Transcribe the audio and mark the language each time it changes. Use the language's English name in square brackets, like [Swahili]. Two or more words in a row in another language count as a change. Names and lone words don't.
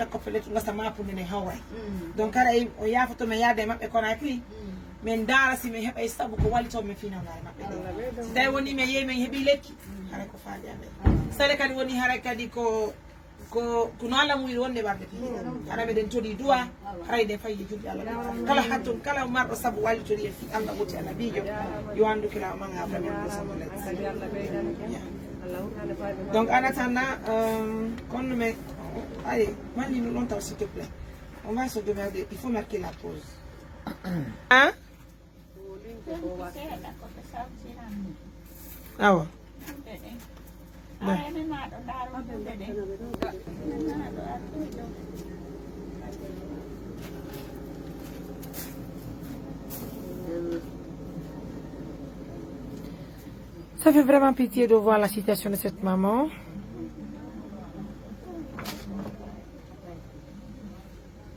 [Fula] takkoppe letto gasa mapude nden hawray donc ara o yafoto min yaade maɓɓe Conakry min daara si min heɓay saabu ko wallito min finawnade maɓɓe ɗe si tawi woni min yeehi min heeɓi lekki haray ko faali amen sare kadi woni haray kadi ko no Allah muyiri wonde ɓarde fi hara meɗen toɗi duwa haray ɗen fayi julɗe Allah kala hatton kala marɗo saabu wallitori e fi Allah woti annabijo yo anduki law man ha famen [French] donc en attendant comme mais allez mandi nous longtemps s'il te plaît on va se demander il faut marquer la pause hein ah ouais Ça fait vraiment pitié de voir la situation de cette maman.